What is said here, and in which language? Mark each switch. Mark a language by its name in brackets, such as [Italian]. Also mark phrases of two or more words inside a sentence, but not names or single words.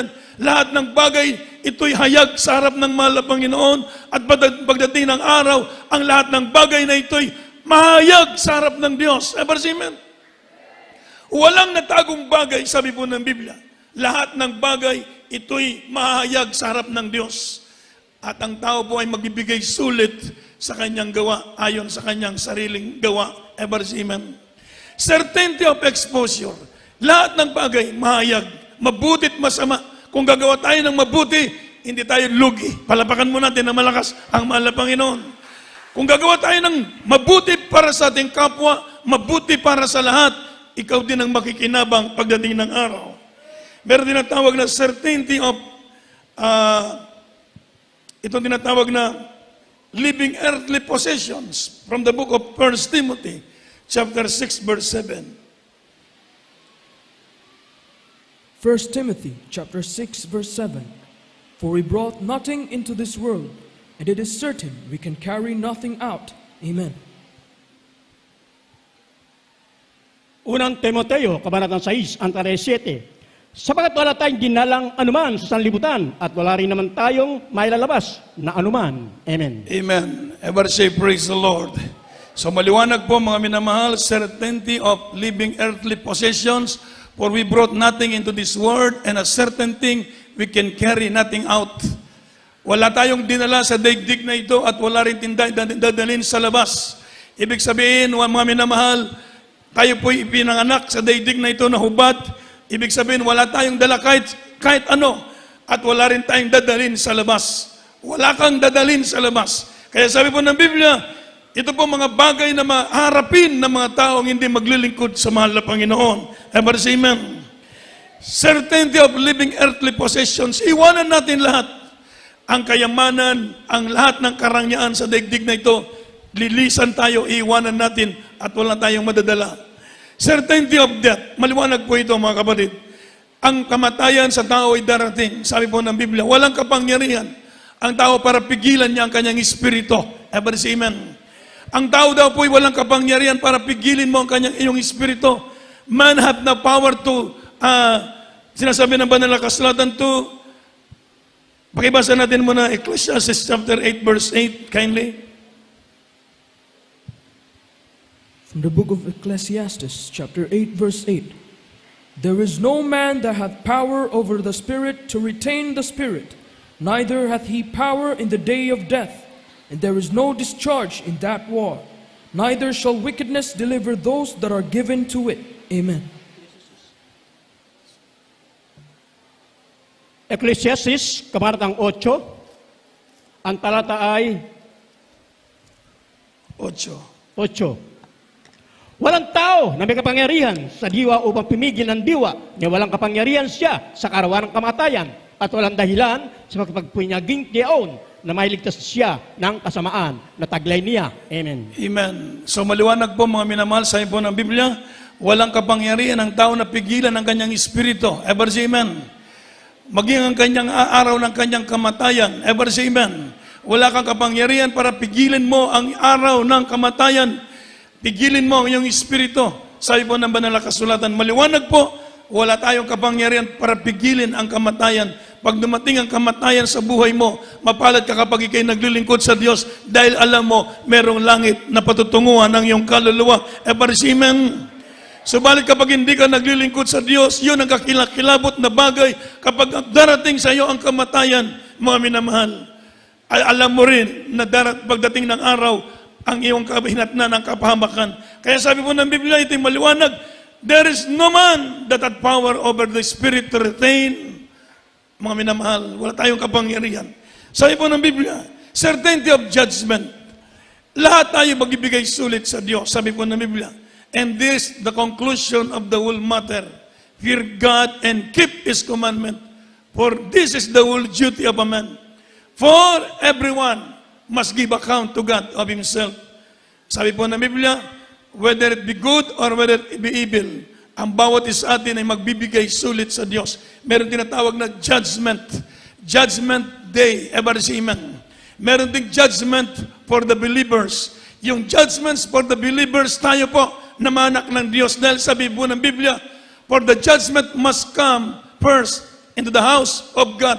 [Filipino] Lahat ng bagay, ito'y hayag sa harap ng mahal na Panginoon. At pagdating ng araw, ang lahat ng bagay na ito'y mahayag sa harap ng Diyos. [English] Ever say amen. [Filipino] Walang natagong bagay, sabi po ng Biblia. Lahat ng bagay, ito'y mahayag sa harap ng Diyos. At ang tao po ay magbibigay sulit sa kanyang gawa ayon sa kanyang sariling gawa. [English] Ever say amen. Certainty of exposure. [Filipino] Lahat ng bagay, mahayag. Mabutit masama. Kung gagawa tayo ng mabuti, hindi tayo lugi. Palapakan mo natin na malakas ang mahal na Panginoon. Kung gagawa tayo ng mabuti para sa ating kapwa, mabuti para sa lahat, ikaw din ang makikinabang pagdating ng araw. Meron tinatawag na [English] certainty of, [Filipino] itong tinatawag na [English] living earthly possessions from the book of 1 Timothy, chapter 6, verse 7. 1 Timothy chapter 6, verse 7. For we brought nothing into this world, and it is certain we can carry nothing out. Amen. [Filipino] Unang Timoteo, Kabanatang 6, ang talata 7. Sapagat wala tayong ginalang anuman sa sanlibutan at wala rin naman tayong mailalabas na anuman. Amen. Amen. [English] Ever say praise the Lord. [Filipino] So maliwanag po mga minamahal, [English] certainty of living earthly possessions, for we brought nothing into this world, and a certain thing we can carry nothing out. [Filipino] Wala tayong dinala sa daigdig na ito at wala rin dadalhin sa labas. Ibig sabihin, mga minamahal, tayo po'y ipinanganak sa daigdig na ito na hubad. Ibig sabihin, wala tayong dala kahit ano at wala rin tayong dadalhin sa labas. Wala kang dadalhin sa labas. Kaya sabi po ng Biblia, ito po mga bagay na maharapin ng mga taong hindi maglilingkod sa mahal na Panginoon. [English] Ever say amen. Certainty of living earthly possessions. [Filipino] Iwanan natin lahat. Ang kayamanan, ang lahat ng karangyaan sa daigdig na ito, lilisan tayo, iwanan natin at wala tayong madadala. [English] Certainty of death. [Filipino] Maliwanag po ito mga kapatid. Ang kamatayan sa tao ay darating. Sabi po ng Biblia, walang kapangyarihan ang tao para pigilan niya ang kanyang espiritu. [English] Ever say amen. [Filipino] Ang tao daw po ay walang kapangyarihan para pigilin mo ang iyong espiritu. [English] Man have the power to, [Filipino] sinasabi ng banal na kasulatan to, pakibasa natin muna [English] Ecclesiastes chapter 8 verse 8, [Filipino] kindly. [English] From the book of Ecclesiastes, chapter 8, verse 8. There is no man that hath power over the spirit to retain the spirit, neither hath he power in the day of death, and there is no discharge in that war. neither shall wickedness deliver those that are given to it. Amen. [Filipino] Ecclesiastes, kabanatang 8, ang talata ay 8. 8. Walang tao na may kapangyarihan sa diwa upang pimigil ng diwa na walang kapangyarihan siya sa karawan ng kamatayan at walang dahilan sa pagpagpunyaging tiyaon na mailigtas siya ng kasamaan na taglay niya. Amen. Amen. So maliwanag po mga minamahal sa po ng Biblia, walang kapangyarihan ang tao na pigilan ang kanyang espiritu. [English] Ever say amen. [Filipino] Maging ang kanyang araw ng kanyang kamatayan. [English] Ever say amen. [Filipino] Wala kang kapangyarihan para pigilin mo ang araw ng kamatayan. Pigilin mo ang iyong espiritu. Sabi po ng banal na kasulatan, maliwanag po, wala tayong kapangyarihan para pigilin ang kamatayan. Pag dumating ang kamatayan sa buhay mo, mapalad ka kapag ikay naglilingkod sa Diyos dahil alam mo, merong langit na patutunguhan ng iyong kaluluwa. [English] Ever say amen. [Filipino] Subalit kapag hindi ka naglilingkod sa Diyos, yun ang kakilakilabot na bagay kapag darating sa iyo ang kamatayan, mga minamahal. Ay alam mo rin na pagdating ng araw, ang iyong kahinatnan ng kapahamakan. Kaya sabi po ng Biblia, ito'y maliwanag, [English] there is no man that had power over the spirit to retain. [Filipino] Mga minamahal, wala tayong kapangyarihan. Sabi po ng Biblia, [English] certainty of judgment. [Filipino] Lahat tayo magbibigay sulit sa Diyos. Sabi po ng Biblia, [English] and this the conclusion of the whole matter. Fear God and keep His commandment. For this is the whole duty of a man. For everyone must give account to God of himself. [Filipino] Sabi po ng Biblia, [English] whether it be good or whether it be evil, [Filipino] ang bawat isa atin ay magbibigay sulit sa Diyos. Meron tinatawag na [English] judgment. Judgment day. Ever say amen. [Filipino] Meron ding [English] judgment for the believers. Yung judgments for the believers, [Filipino] tayo po na mga anak ng Diyos. Dahil sabi po ng Biblia, [English] for the judgment must come first into the house of God.